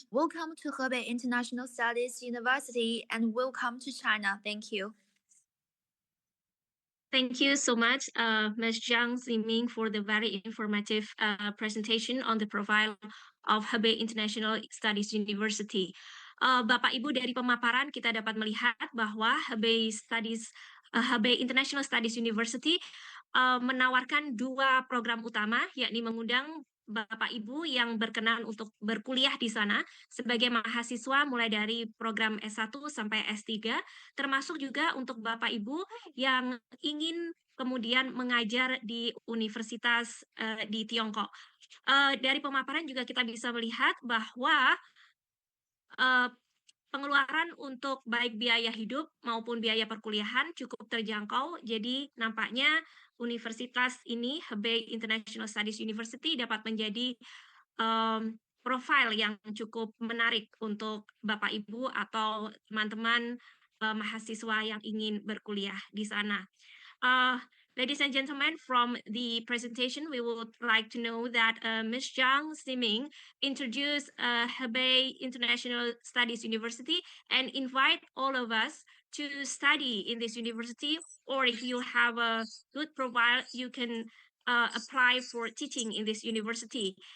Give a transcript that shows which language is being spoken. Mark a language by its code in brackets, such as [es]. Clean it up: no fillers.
[en] Welcome to Hebei International Studies University and welcome to China. Thank you. Thank you so much, Ms. Zhang Ziming, for the very informative presentation on the profile of Hebei International Studies University. [id] Bapak Ibu, dari pemaparan kita dapat melihat bahwa Hebei International Studies University menawarkan 2 program utama, yakni mengundang Bapak Ibu yang berkenan untuk berkuliah di sana sebagai mahasiswa mulai dari program S1 sampai S3, termasuk juga untuk Bapak Ibu yang ingin kemudian mengajar di universitas di Tiongkok. Dari pemaparan juga kita bisa melihat bahwa pengeluaran untuk baik biaya hidup maupun biaya perkuliahan cukup terjangkau. Jadi nampaknya universitas ini, Hebei International Studies University, dapat menjadi profil yang cukup menarik untuk Bapak Ibu atau teman-teman mahasiswa yang ingin berkuliah di sana. [en] Ladies and gentlemen, from the presentation, we would like to know that Ms. Zhang Ziming introduced Hebei International Studies University and invite all of us to study in this university, or if you have a good profile, you can apply for teaching in this university.